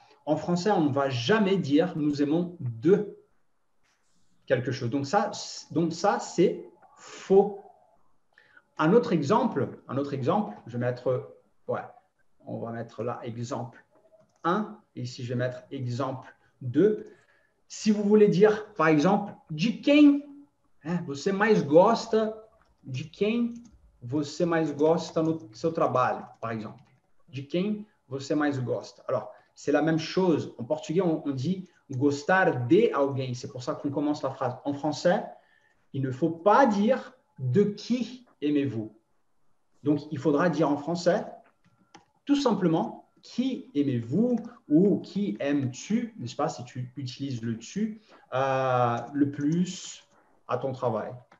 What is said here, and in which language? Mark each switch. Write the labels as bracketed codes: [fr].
[fr] En français, on ne va jamais dire nous aimons de quelque chose. Donc ça c'est faux. Un autre exemple, je vais mettre, ouais, on va mettre là exemple 1, et ici je vais mettre exemple 2. Si vous voulez dire, par exemple, [pt] de quem você mais gosta, de quem você mais gosta no seu trabalho, [fr] par exemple. [pt] De quem você mais gosta. [fr] Alors, c'est la même chose. En portugais, on dit [pt] gostar de alguém. [fr] C'est pour ça qu'on commence la phrase. En français, il ne faut pas dire de qui aimez-vous. Donc, il faudra dire en français tout simplement qui aimez-vous ou qui aimes-tu, n'est-ce pas, si tu utilises le tu le plus à ton travail.